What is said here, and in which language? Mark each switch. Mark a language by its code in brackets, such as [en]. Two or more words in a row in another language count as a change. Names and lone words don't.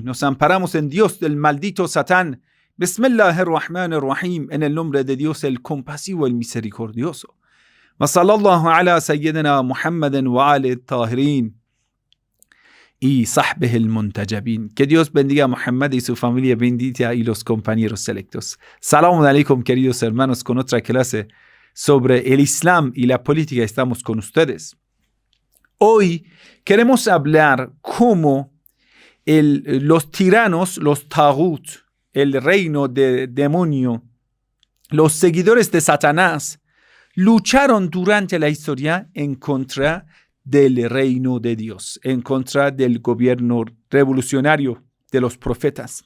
[es] Nos amparamos en Dios del maldito Satán. [ar] بسم الله الرحمن الرحيم. [es] En el nombre de Dios el compasivo, el misericordioso. [ar] وصلى الله على سيدنا محمد وآله الطاهرين y صحبه المنتجبين. [es] Que Dios bendiga a Muhammad y su familia bendita y los compañeros selectos. [ar] سلام عليكم, [es] queridos hermanos, con otra clase sobre el Islam y la política estamos con ustedes. Hoy queremos hablar cómo los tiranos, los taghut, el reino de demonio, los seguidores de Satanás, lucharon durante la historia en contra del reino de Dios, en contra del gobierno revolucionario de los profetas.